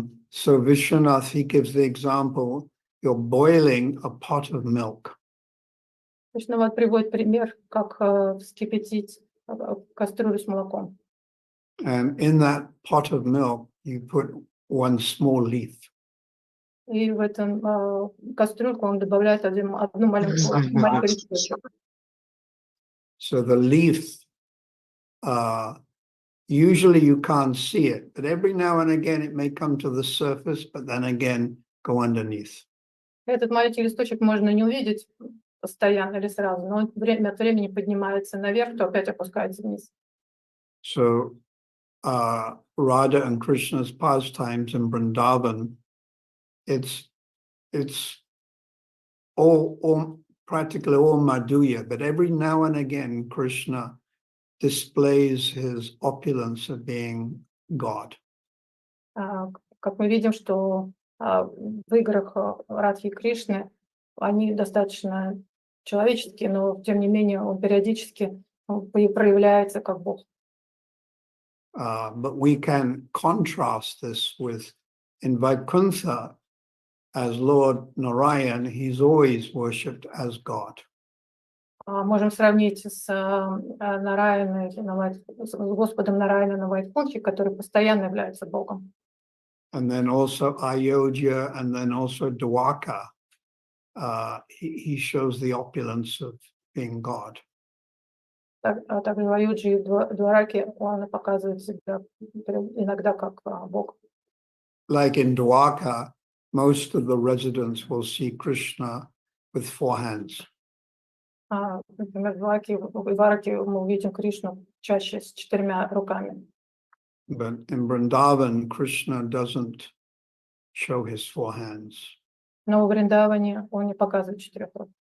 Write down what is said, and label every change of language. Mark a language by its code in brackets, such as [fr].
[en] So Vishwanath, he gives the example, you're boiling a pot of milk. [ru] Вишнават приводит пример, как вскипятить кастрюлю с молоком. [en] And in that pot of milk, you put one small leaf. [ru] И в этом кастрюльку он добавляет одну маленькую листочек. [en] So the leaf, usually you can't see it, but every now and again it may come to the surface, but then again go underneath. [ru] Этот маленький листочек можно не увидеть постоянно или сразу, но он время от времени поднимается наверх, то опять опускается вниз. [en] So Radha and Krishna's pastimes in Vrindavan, it's all practically all Madhurya, but every now and again Krishna displays his opulence of being God. [ru] Как мы видим, что в играх Радхи и Кришны они достаточно человеческие, но тем не менее он периодически проявляется как Бог. [en] But we can contrast this with in Vaikuntha, as Lord Narayan, he's always worshipped as God. [ru] Можем сравнить с Нараяной, с Господом Нараяна на Вайкунтхе, который постоянно является Богом. [en] And then also Ayodhya, and then also Dwarka, he shows the opulence of being God. [ru] Также в Аюджи и Двараке он показывает себя иногда как Бог. [en] Like in Dwarka, most of the residents will see Krishna with 4 hands. [ru] Например, в Двараке мы увидим Кришну чаще с 4 руками. [en] But in Vrindavan, Krishna doesn't show his 4 hands. [ru] Но в Вриндаване он не показывает 4 рук.